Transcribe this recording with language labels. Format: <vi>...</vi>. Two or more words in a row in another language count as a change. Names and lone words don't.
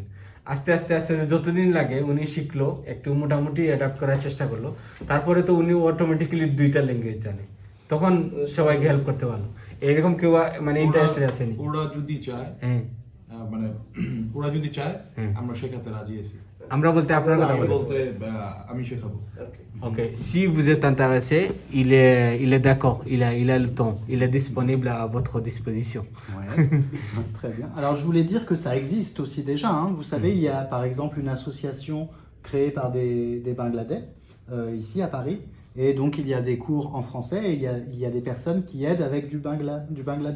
<bn>আস্তে আস্তে আস্তে যতদিন লাগে উনি শিখলো, একটু মোটামুটি অ্যাডাপ্ট করার চেষ্টা করলো, তারপরে তো উনি অটোমেটিক্যালি দুইটা ল্যাঙ্গুয়েজ জানে, তখন সবাইকে হেল্প করতে পারলো। এরকম কেউ মানে ইন্টারেস্টেড আছেন? ওরা যদি চায়, হ্যাঁ মানে ওরা যদি চায় আমরা শেখাতে রাজি আছি। আমরা বলতে আপনার কথা বলতে আমি শেখাবো।</bn> <fr>Ok, si vous êtes intéressé, il est d'accord, il a le temps, il est disponible à votre disposition. Ouais, très bien. Alors je voulais dire que ça existe aussi déjà, hein. Vous savez, il y a par exemple une association créée par des Bangladais, ici à Paris, et donc il y a des cours en français et il y a des personnes qui aident avec du Bangladais.</fr>